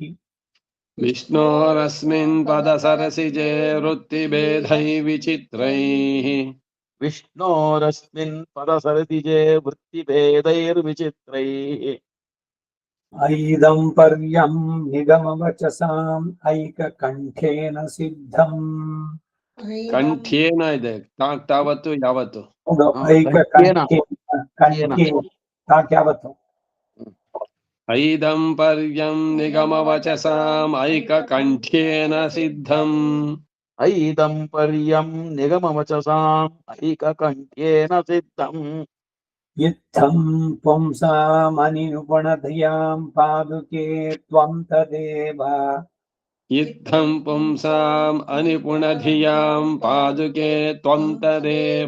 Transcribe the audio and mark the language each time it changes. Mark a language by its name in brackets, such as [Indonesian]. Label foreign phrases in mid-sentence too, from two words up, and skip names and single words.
[Sanskrit] విష్ణోరస్మిన్ పద సరసిజే వృత్తిభేదై విచిత్రైః. విష్ణోరస్మిన్ పదసరసిజే వృత్తిభేదైర్విచిత్రైః. ఐదం పర్యం నిగమవచసాం ఐకకంఠేన సిద్ధం. [Kannada] ಕಂಠ್ಯೇನ ಇದೆ ತಾವತ್ತು ಯಾವತ್ತು ಯಾವತ್ತು [Sanskrit] ಐದಂ ಪರ್ಯಂ ನಿಗಮವಚಸಾಂ ಐಕಕಂಠ್ಯೇನ ಸಿದ್ಧಂ. ఐదం పర్యం నిగమవచసాం ఐకకంఠ్యేన సిద్ధం. ఇత్థం పుంసామనినుపణధియాం పాదుకే త్వం తదేవ. ఇత్థం పుంసాం అనిపుణధియాం పాదుకే త్వం తదేవ.